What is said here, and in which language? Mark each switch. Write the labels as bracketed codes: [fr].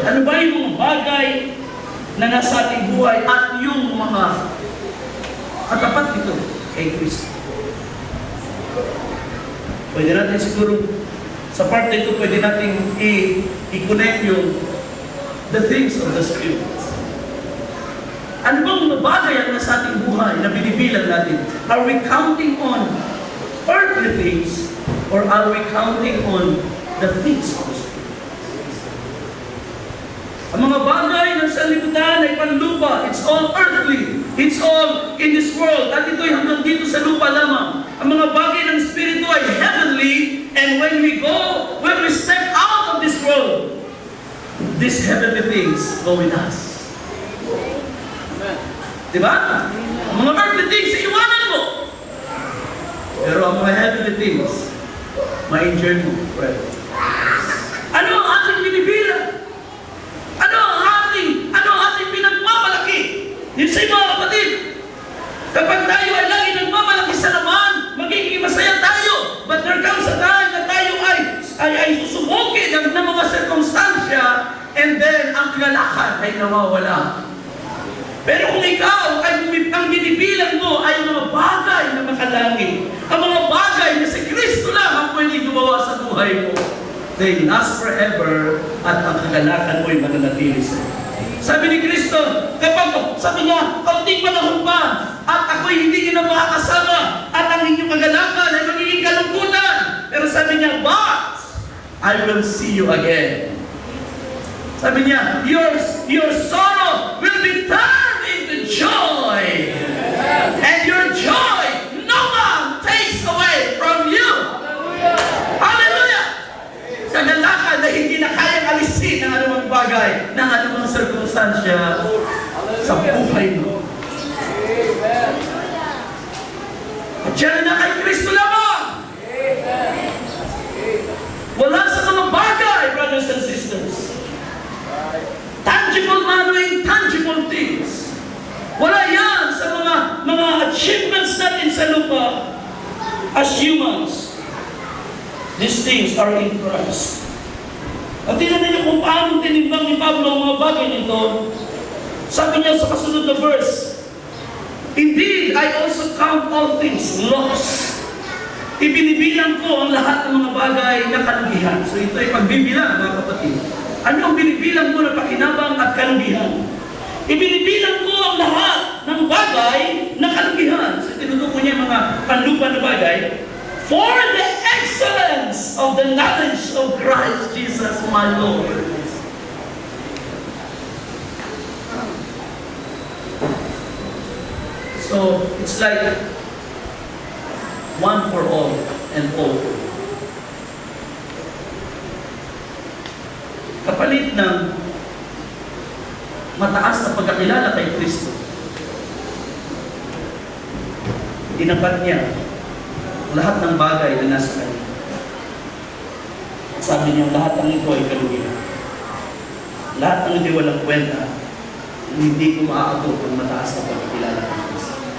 [tl] Ano ba yung mga bagay na nasa ating buhay at yung mga katapat nito kay Kristo? Pwede natin siguro sa part na ito, pwede natin i-connect yung the things of the Spirit. Ano bang mga bagay ang nasa ating buhay na binibilang natin? [en] Are we counting on earthly things or are we counting on the things of the Spirit? [tl] Ang mga bagay ng sanlibutan ay panlupa. [en] It's all earthly. It's all in this world. [tl] At ito'y hanggang dito sa lupa lamang. Ang mga bagay ng Espiritu ay heavenly. [en] And when we step out of this world, these heavenly things go with us. [tl] Diba? Ang mga earthly things, iwanan mo. Pero ang mga heavenly things, ma-enjoy mo, friend. Ano ang ating binibilang? Ano ang ating pinagmamalaki? Yun sa mga kapatid. Kapag tayo ay lagi nagmamalaki sa laman, magiging masaya tayo. [en] But there comes a time [tl] na tayo ay susubukin ng mga sirkumstansya, and then ang kagalakan ay nawawala. Pero kung ikaw ay ang binibilang mo ay mga bagay na makalangit, ang mga bagay na si Kristo lang ang pwede gumawa sa buhay mo, [en] they last forever [tl] at ang kagalakan mo ay mananatili sa iyo. Sabi ni Kristo, kapag sabi niya, kaunting panahon pa at ako'y hindi niyo na makakasama at ang inyong kagalakan ay magiging kalungkutan. Pero sabi niya, [en] but I will see you again. [tl] Sabi niya, [en] your sorrow will be turned into joy. And your joy, no one takes away from you. Hallelujah! [tl] Kagalakan na hindi na kayang alisin ng anumang bagay, ng anumang sirkumstansya sa buhay mo. At yan na kay Kristo lamang. Wala sa mga bagay, [en] brothers and sisters. [tl] Tangible man o intangible things. Wala yan sa mga achievements natin sa lupa as humans. [en] These things are in Christ. [tl] At tingnan niyo kung paano tinimbang ni Pablo ang mga bagay nito. Sabi niya sa kasunod na verse, [en] indeed, I also count all things loss. [tl] Ibinibilang ko ang lahat ng mga bagay na kalugihan. So ito ay pagbibilang, mga kapatid. Ano ang binibilang mo na pakinabang at kalugihan? Ibinibilang ko ang lahat ng bagay na kalugihan. So tinutukoy niya mga panlupa na bagay. [en] For the excellence of the knowledge of Christ Jesus my Lord. So, it's like one for all and all for all. [tl] Kapalit ng mataas na pagkakilala kay Kristo, inapat niya lahat ng bagay na nasa kanya. Sabi niya, lahat ng ito ay kalugihan. Lahat ng hindi walang kwenta, hindi ko maaabot ang mataas na pagkakilala kay Kristo.